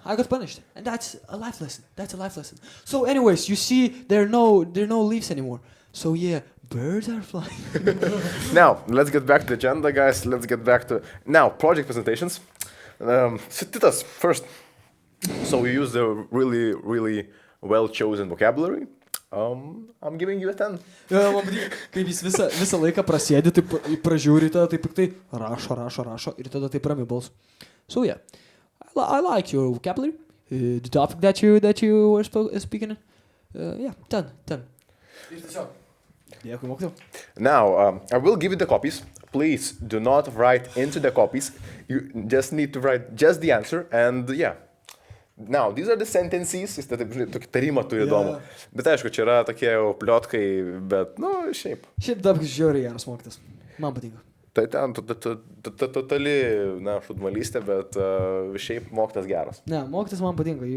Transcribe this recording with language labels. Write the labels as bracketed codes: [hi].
[en] And that's a life lesson. So anyways, you see, there are no leaves anymore. So yeah, birds are flying. Now, let's get back to the agenda, guys. Let's get back to... Now, project presentations. Titas, first. So you use the really, really well-chosen vocabulary. I'm giving you a 10. [lt] Man patinka, kaip jis visą laiką prasėdi, taip pražiūri, tada taip piktai rašo ir tada taip rami balsu. [en] So yeah, I like your vocabulary, the topic that you were speaking. Yeah, [lt] 10. Ir tiesiog. Dėkui, mokytojau. [en] Now, I will give you the copies. Please do not write into the copies. You just need to write just the answer and yeah. Now, these are the sentences, [lt] jis tokį tarimą turi įdomų. Bet aišku, čia yra tokie jau pliotkai, bet, šiaip. Šiaip Dabkus žiauriai geras mokytas. Man patinka. Tai ten totali, šudmalystė, bet šiaip mokytas geras. Ne, mokytas man patinka.